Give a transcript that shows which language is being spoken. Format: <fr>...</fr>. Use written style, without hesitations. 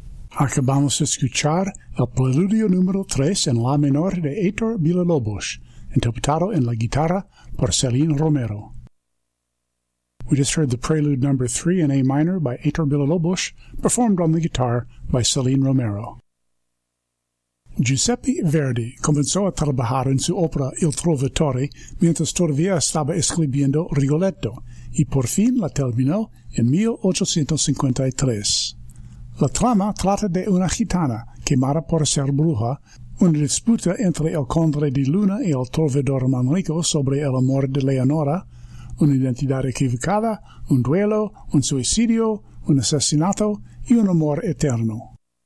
<es>Acabamos de escuchar el preludio número 3 en la menor de Héctor Villa-Lobos, interpretado en la guitarra por Celine Romero.</es> <en>We just heard the prelude number 3 in A minor by Héctor Villa-Lobos, performed on the guitar by Celine Romero.</en> <es>Giuseppe Verdi comenzó a trabajar en su ópera Il Trovatore mientras todavía estaba escribiendo Rigoletto, y por fin la terminó en 1853. La trama trata de una gitana quemada por ser bruja, una disputa entre el conde de Luna y el trovador Manrico sobre el amor de Leonora, una identidad equivocada, un duelo, un suicidio, un asesinato y un amor eterno.</es>